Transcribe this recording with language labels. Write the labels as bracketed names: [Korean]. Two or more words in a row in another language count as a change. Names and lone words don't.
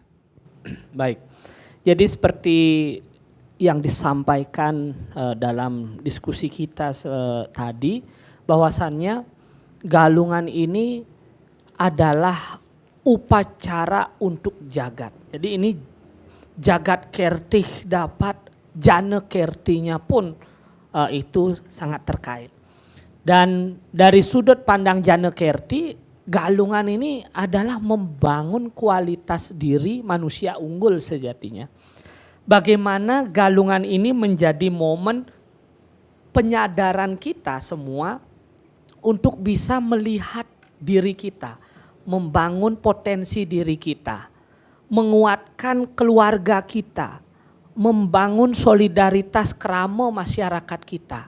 [Indonesian] Baik, jadi seperti yang disampaikan dalam diskusi kita tadi, bahwasannya galungan ini adalah upacara untuk jagat. Jadi ini jagat kertih dapat, jana kertinya pun itu sangat terkait. Dan dari sudut pandang jana kerti, Galungan ini adalah membangun kualitas diri manusia unggul sejatinya. Bagaimana galungan ini menjadi momen penyadaran kita semua untuk bisa melihat diri kita, membangun potensi diri kita, menguatkan keluarga kita, membangun solidaritas kerama masyarakat kita.